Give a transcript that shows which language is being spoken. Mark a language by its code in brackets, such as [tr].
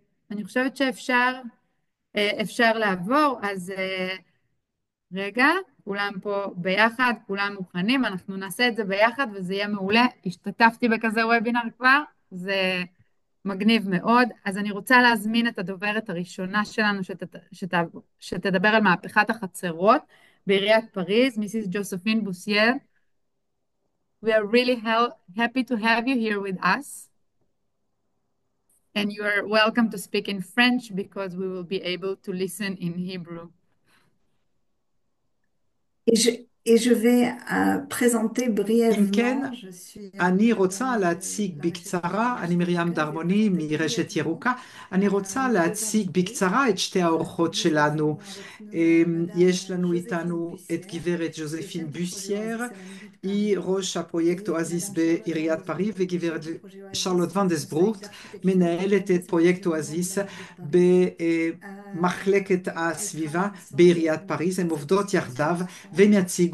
[he] אני חושבת אפשר לעבור, אז רגע, כולם פה ביחד, כולם מוכנים, אנחנו נעשה את זה ביחד וזה יהיה מעולה. השתתפתי בכזה וובינר כבר, זה מגניב מאוד. אז אני רוצה להזמין את הדוברת הראשונה שלנו שתדבר על מהפכת החצרות בעיריית פריז, מיסיס ג'וספין בוסייר. [en] We are really happy to have you here with us. And you are welcome to speak in French because we will be able to listen in Hebrew. [fr] Et je vais présenter brièvement. [he] אני רוצה להציג בקצרה, אני מרים דרמוני מרשת ירוקה, אני רוצה להציג בקצרה את שתי האורחות שלנו. יש לנו איתנו את גברת ג'וזפין בוסייר, היא ראש הפרויקט אואזיס בעיריית פריז, וגברת שרלוט ונדסברוט, מנהלת את פרויקט אואזיס במחלקת הסביבה בעיריית פריז. הן עובדות יחדיו והן יציגו